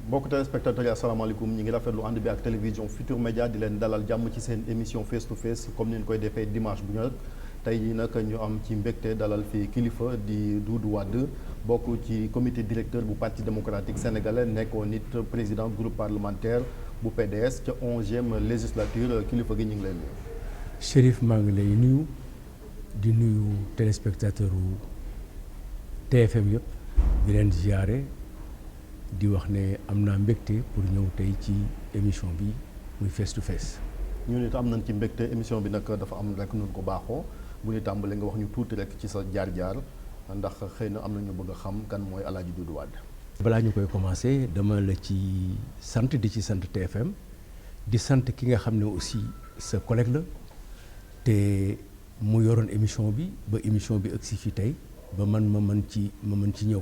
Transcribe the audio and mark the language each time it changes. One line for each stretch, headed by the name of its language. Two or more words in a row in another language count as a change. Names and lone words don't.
Wolof: téléspectateurs yi asalaamaaleykum ñi ngi rafetlu ànd bi ak télévision Futur Média di leen dalal jàmm ci seen émission
English: face to face
Wolof: comme ni ñu koy defee dimanche bu ñëw tey jii nag ñu am ci mbégte dalal fii kilifa di Doudou Wade bokk ci
French: comité directeur
Wolof: bu parti démocratique sénégalais nekkoon nit
French: président groupe parlementaire
Wolof: bu PDS ca 11e législature kilifa gi ñu ngi leen nuyu. Chérif maa ngi lay nuyu di nuyu téléspectateur u TFM yëpp di leen ziare di wax ne am naa mbégte pour ñëw tey ci émission bi muy
English: face to face.
Wolof: ñun it am nañ ci mbégte émission bi nag dafa am rek nun ko baaxoo bu ñu tàmbalee nga wax ñu tuuti rek ci sa jaar-jaar ndax xëy na am na ñu bëgg a xam kan mooy El Hadj Doudou Wade. balaa ñu koy commencé dama la ci sant di ci sant TFM di sant ki nga xam ne aussi sa collègue la te mu yoroon émission bi ba émission bi agsi fii tey ba ma mën ci ñëw.